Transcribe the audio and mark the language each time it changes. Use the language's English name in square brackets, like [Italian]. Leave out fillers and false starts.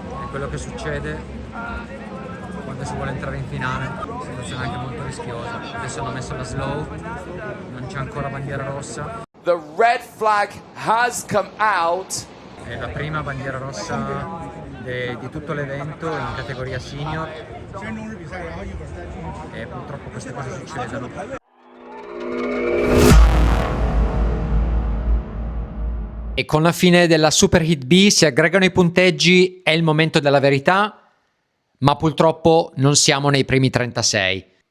[Italian] Quello che succede quando si vuole entrare in finale, situazione anche molto rischiosa. Adesso hanno messo la slow, non c'è ancora bandiera rossa. [English] The red flag has come out. [Italian] È la prima bandiera rossa di tutto l'evento in categoria senior e purtroppo queste cose succedono. E con la fine della Super Heat B si aggregano i punteggi, è il momento della verità, ma purtroppo non siamo nei primi 36.